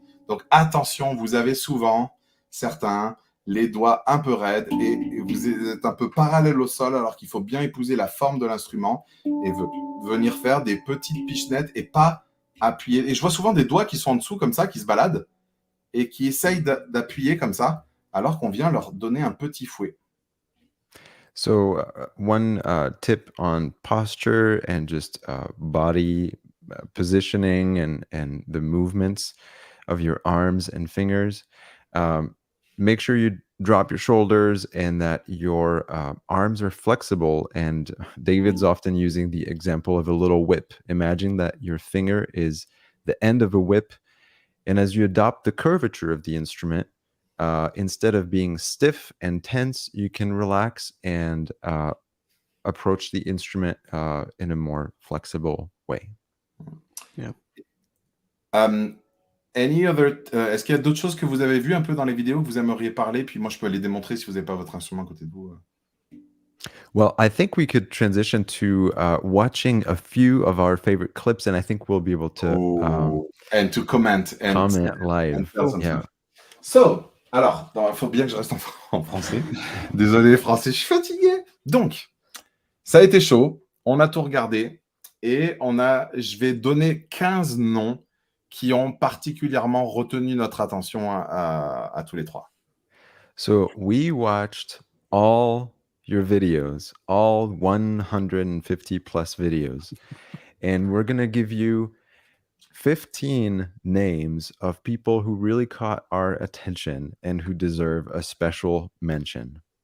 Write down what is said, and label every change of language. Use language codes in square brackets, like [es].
[fr] Donc attention, vous avez souvent, certains, les doigts un peu raides et vous êtes un peu parallèle au sol alors qu'il faut bien épouser la forme de l'instrument et venir faire des petites pichenettes et pas appuyer. Et je vois souvent des doigts qui sont en dessous comme ça, qui se baladent et qui essayent d'appuyer comme ça alors qu'on vient leur donner un petit fouet. [en] So one tip on posture and just body positioning and the movements of your arms and fingers. Make sure you drop your shoulders and that your arms are flexible. And David's often using the example of a little whip. Imagine that your finger is the end of a whip. And as you adopt the curvature of the instrument, instead of being stiff and tense, you can relax and approach the instrument in a more flexible way. Yeah. Any other, [fr] est-ce qu'il y a d'autres choses que vous avez vues un peu dans les vidéos que vous aimeriez parler? Puis moi, je peux les démontrer si vous n'avez pas votre instrument à côté de vous. [en] Well, I think we could transition to watching a few of our favorite clips, and I think we'll be able to and to comment live. Yeah. [fr] So, alors, il faut bien que je reste en français. Désolé, français, je suis fatigué. Donc, ça a été chaud. On a tout regardé et je vais donner 15 noms qui ont particulièrement retenu notre attention à tous les trois. [en] So we watched all your videos, all 150 plus videos, and we're going to give you 15 names of people who really caught our attention and who deserve a special mention.